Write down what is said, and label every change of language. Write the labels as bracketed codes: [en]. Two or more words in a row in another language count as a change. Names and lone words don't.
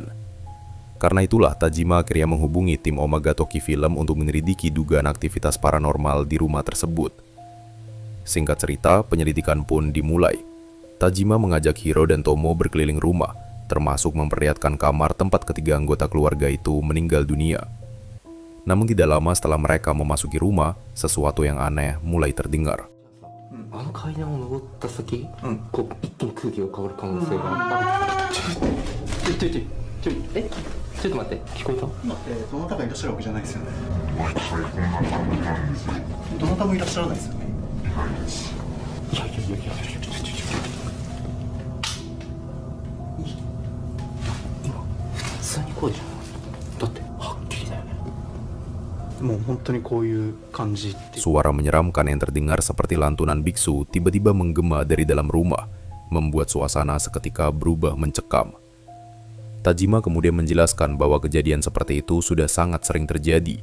[id] Karena itulah Tajima akhirnya menghubungi tim Omaga Toki Film untuk menyelidiki dugaan aktivitas paranormal di rumah tersebut. Singkat cerita, penyelidikan pun dimulai. Tajima mengajak Hiro dan Tomo berkeliling rumah, termasuk memperlihatkan kamar tempat ketiga anggota keluarga itu meninggal dunia. Namun tidak lama setelah mereka memasuki rumah, sesuatu yang aneh mulai terdengar. [ja] あの階段を登った先、こう一気に空気が変わる可能性がある。ちょっと待って、聞こえた？どなたがいらっしゃるわけじゃないですよね。どなたもいらっしゃらないですよね。いや、今普通にこうじゃん。だってはっきりだよね。もう本当にこういう感じって。 [id] Suara menyeramkan yang terdengar seperti lantunan biksu tiba-tiba menggema dari dalam rumah, membuat suasana seketika berubah mencekam. Tajima kemudian menjelaskan bahwa kejadian seperti itu sudah sangat sering terjadi.